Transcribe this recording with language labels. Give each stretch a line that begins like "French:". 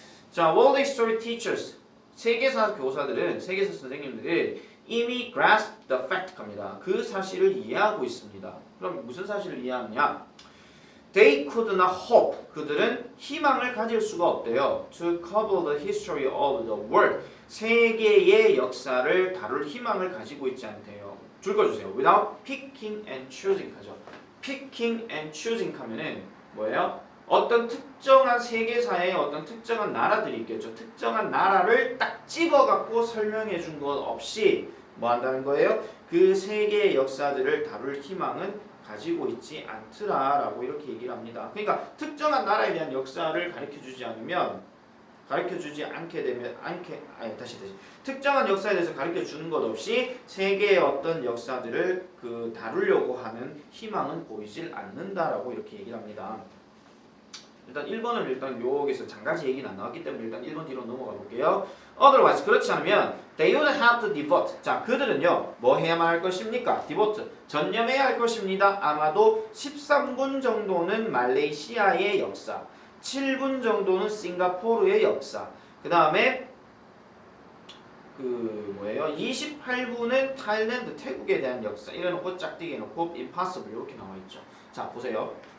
Korean: 자,
English: World History Teachers
Korean: 세계사 교사들은 세계사 선생님들이 이미
English: grasp the fact
Korean: 합니다. 그 사실을 이해하고 있습니다. 그럼 무슨 사실을 이해하느냐?
English: They could not hope.
Korean: 그들은 희망을 가질 수가 없대요.
English: To cover the history of the world.
Korean: 세계의 역사를 다룰 희망을 가지고 있지 않대요. 줄 거주세요.
English: Without picking and choosing 하죠. Picking and choosing
Korean: 하면은 뭐예요? 어떤 특정한 세계사의 어떤 특정한 나라들이 있겠죠. 특정한 나라를 딱 집어갖고 설명해 준 것 없이 뭐 한다는 거예요? 그 세계의 역사들을 다룰 희망은 가지고 있지 않더라라고 이렇게 얘기를 합니다. 그러니까 특정한 나라에 대한 역사를 가르쳐주지 않으면 가르쳐주지 않게 되면 다시 특정한 역사에 대해서 가르쳐주는 것 없이 세계의 어떤 역사들을 다루려고 하는 희망은 보이질 않는다라고 이렇게 얘기를 합니다. 일단 1번은 일단 여기서 장가지 얘기는 안 나왔기 때문에 일단 1번 뒤로 넘어가 볼게요.
English: Otherwise
Korean: 그렇지 않으면
English: they would have to devote.
Korean: 자 그들은요 뭐 해야만 할 것입니까? devote 전념해야 할 것입니다. 아마도 13분 정도는 말레이시아의 역사, 7분 정도는 싱가포르의 역사, 그 다음에 28분은 타일랜드, 태국에 대한 역사 이래놓고 짝대기 해놓고 impossible 이렇게 나와있죠. 자 보세요.